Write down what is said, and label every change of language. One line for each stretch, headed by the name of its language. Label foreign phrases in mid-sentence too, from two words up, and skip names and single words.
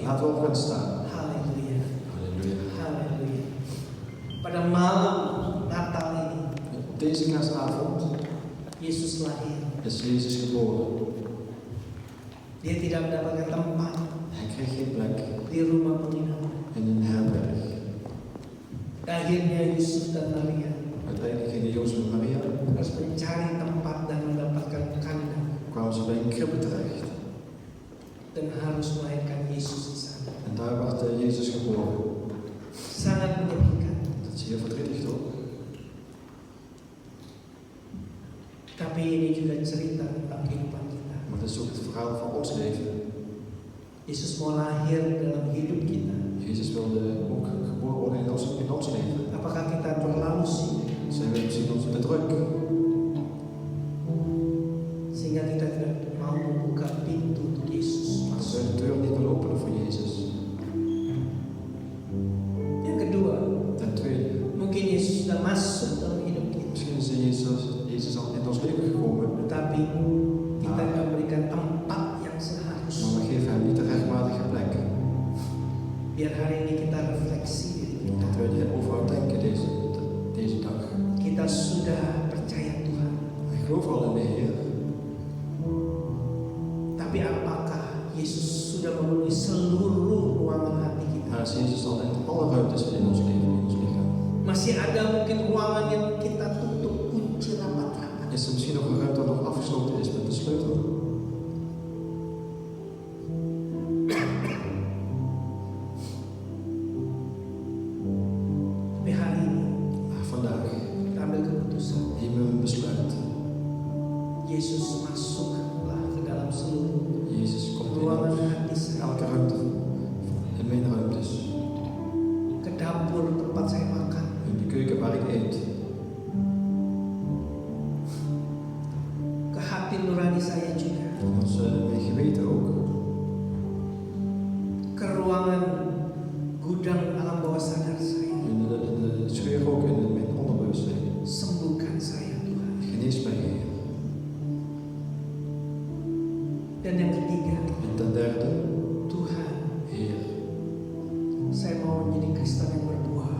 Dutch: Laten we op gaan staan.
Indonesian: Haleluya.
Dutch: Halleluja.
Indonesian: Haleluya. Pada malam Natal ini
Dutch: Op deze kerstavond
Indonesian: Yesus lahir.
Dutch: is Jezus geboren.
Indonesian: Dia tidak mendapatkan tempat
Dutch: Hij kreeg geen plek
Indonesian: di rumah penginapan.
Dutch: in een herberg.
Indonesian: Akhirnya Yusuf dan Maria
Dutch: Uiteindelijk gingen Jozef en Maria,
Indonesian: harus mencari tempat dan mendapatkan kandang
Dutch: kwamen ze bij een kribbe terecht.
Indonesian: dan harus melahirkan Yesus di sana.
Dutch: En daar werd Jezus geboren.
Indonesian: Sangat menyedihkan.
Dutch: Dat is heel verdrietig toch?
Indonesian: Tapi ini juga cerita tentang kehidupan kita.
Dutch: Maar het is ook het verhaal van ons leven.
Indonesian: Yesus mau lahir dalam hidup kita.
Dutch: Jezus wilde ook geboren worden in ons leven.
Indonesian: Apakah kita terlalu sibuk
Dutch: Zijn we misschien ons te druk,
Indonesian: sehingga kita tidak mau membuka pintu untuk Yesus
Dutch: als we
Indonesian: masuk?
Dutch: de deur niet willen openen voor Jezus.
Indonesian: Yang kedua,
Dutch: Ten tweede,
Indonesian: mungkin Yesus sudah masuk dalam hidup kita,
Dutch: misschien is Jezus al in ons leven gekomen,
Indonesian: tetapi kita tidak berikan tempat yang
Dutch: maar
Indonesian: seharusnya.
Dutch: we geven hem niet de rechtmatige plek.
Indonesian: Biar hari ini kita refleksi diri kita.
Dutch: Dat we erover gaan denken deze dag.
Indonesian: Kita sudah percaya Tuhan,
Dutch: Ik geloof al in de Heer,
Indonesian: tapi apakah Yesus sudah memenuhi seluruh ruangan hati kita?
Dutch: maar is Jezus al in alle ruimtes in ons leven, in ons lichaam.
Indonesian: Masih ada mungkin ruangan yang kita tutup kunci rapat-rapat.
Dutch: Is er misschien nog een ruimte dat nog afgesloten is met de sleutel?
Indonesian: Tapi hari ini
Dutch: Maar vandaag
Indonesian: kita ambil keputusan.
Dutch: nemen we een besluit.
Indonesian: Yesus masuklah ke dalam seluruh
Dutch: Jezus komt
Indonesian: ruangan
Dutch: in
Indonesian: hati saya,
Dutch: elke ruimte, in mijn ruimtes,
Indonesian: ke dapur tempat saya makan,
Dutch: in de keuken waar ik eet,
Indonesian: ke hati nurani saya juga,
Dutch: en mijn geweten ook,
Indonesian: ke ruangan gudang alam bawah sadar saya.
Dutch: in de scheur ook, in mijn onderbewustzijn.
Indonesian: Sembuhkan saya Tuhan.
Dutch: Genees mij, Heer.
Indonesian: Dan yang ketiga,
Dutch: En ten derde,
Indonesian: Tuhan,
Dutch: Heer,
Indonesian: saya mau menjadi Kristen yang berbuah.